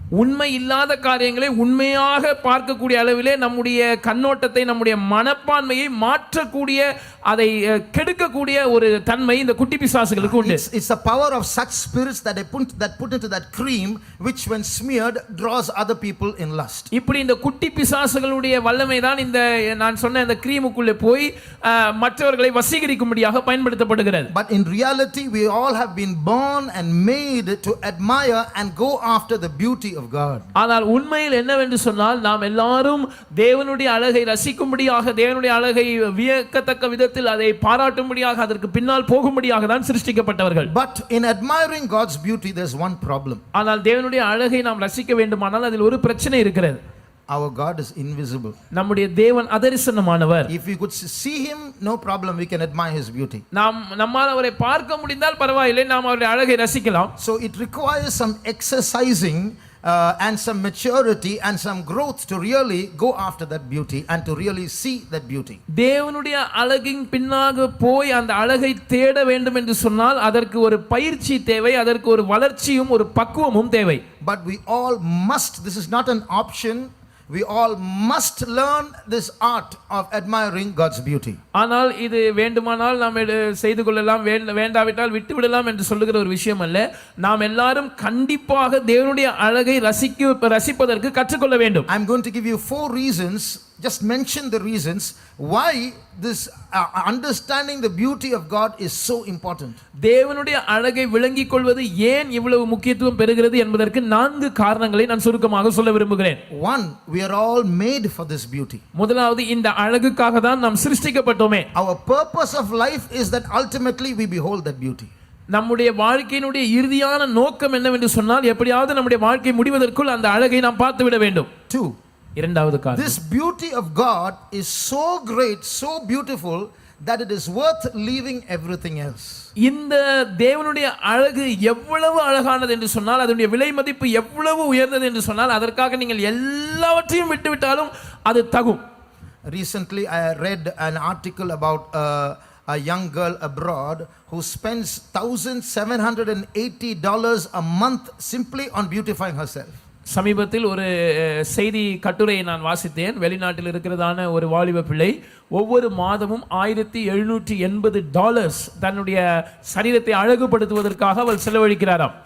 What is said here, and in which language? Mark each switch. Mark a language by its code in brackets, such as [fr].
[ta] உண்மை இல்லாத காரியங்களை உண்மையாக பார்க்கக்கூடிய அளவிலே நம்முடைய கண்ணோட்டத்தை, நம்முடைய மனப்பான்மையை மாற்றக்கூடிய, அதை கெடுக்கக்கூடிய ஒரு தன்மை இந்த குட்டி பிசாசுகளுக்கு உண்டு. [en] It's the power of such spirits that put into that cream, which when smeared draws other people in lust. [ta] இப்படி இந்த குட்டி பிசாசுகளுடைய வல்லமை தான் இந்த நான் சொன்ன இந்த கிரீமுக்குள்ளே போய் மற்றவர்களை வசீகரிக்கும்படியாக பயன்படுத்தப்படுகிறது. [en] But in reality we all have been born and made to admire and go after the beauty of God. [ta] ஆனால் உண்மையில் என்னவென்று சொன்னால், நாம் எல்லாரும் தேவனுடைய அழகை ரசிக்கும்படியாக, தேவனுடைய அழகை வியக்கத்தக்க விதத்தில் அதை பாராட்டும்படியாக, அதற்கு பின்னால் போகும்படியாக தான் சிருஷ்டிக்கப்பட்டவர்கள். [en] But in admiring God's beauty there's one problem. [ta] ஆனால் தேவனுடைய அழகை நாம் ரசிக்க வேண்டுமானால் அதில் ஒரு பிரச்சனை இருக்கிறது. [en] Our God is invisible. [ta] நம்முடைய தேவன் அதரிசனமானவர். [en] If we could see him, no problem, we can admire his beauty. [ta] நம்மால் அவரை பார்க்க முடிந்தால் பரவாயில்லை, நாம் அவருடைய அழகை ரசிக்கலாம். [en] So it requires some exercising and some maturity and some growth to really go after that beauty and to really see that beauty. [ta] தேவனுடைய அழகின் பின்னாக போய் அந்த அழகை தேட வேண்டும் என்று சொன்னால் அதற்கு ஒரு பயிற்சி தேவை, அதற்கு ஒரு வளர்ச்சியும் ஒரு பக்குவமும் தேவை. [en] But we all must, this is not an option, we all must learn this art of admiring God's beauty. [ta] ஆனால் இது வேண்டுமானால் நாம் செய்து கொள்ளலாம், வேண்டாவிட்டால் விட்டு விடலாம் என்று சொல்லுகிற ஒரு விஷயம் அல்ல. நாம் எல்லாரும் கண்டிப்பாக தேவனுடைய அழகை ரசிப்பதற்கு கற்றுக்கொள்ள வேண்டும். [en] I'm going to give you 4 reasons, just mention the reasons why this understanding the beauty of God is so important. [ta] தேவனுடைய அழகை விளங்கிக் கொள்வது ஏன் இவ்வளவு முக்கியத்துவம் பெறுகிறது என்பதற்கு 4 காரணங்களை நான் சுருக்கமாக சொல்ல விரும்புகிறேன். [en] 1, we are all made for this beauty. [ta] முதலாவது, இந்த அழகுக்காக தான் நாம் சிருஷ்டிக்கப்பட்டோமே. [en] Our purpose of life is that ultimately we behold that beauty. [ta] நம்முடைய வாழ்க்கையினுடைய இறுதியான நோக்கம் என்னவென்று சொன்னால், எப்படியாவது நம்முடைய வாழ்க்கை முடிவதற்குள் அந்த அழகை நாம் பார்த்து விட வேண்டும். [en] 2, [ta] இரண்டாவது காரணம், [en] this beauty of God is so great, so beautiful that it is worth leaving everything else. [ta] இந்த தேவனுடைய அழகு எவ்வளவு அழகானது என்று சொன்னால், அதனுடைய விலை மதிப்பு எவ்வளவு உயர்ந்தது என்று சொன்னால், அதற்காக நீங்கள் எல்லாவற்றையும் விட்டுவிட்டாலும் அது தகும். [en] Recently I read an article about a young girl abroad who spends $1,780 a month simply on beautifying herself. [ta] சமீபத்தில் ஒரு செய்தி கட்டுரையை நான் வாசித்தேன். வெளிநாட்டில் இருக்கிறதான ஒரு வாலிப பிள்ளை ஒவ்வொரு மாதமும் $1780 தன்னுடைய சரீரத்தை அழகுபடுத்துவதற்காக அவர் செலவழிக்கிறாராம்.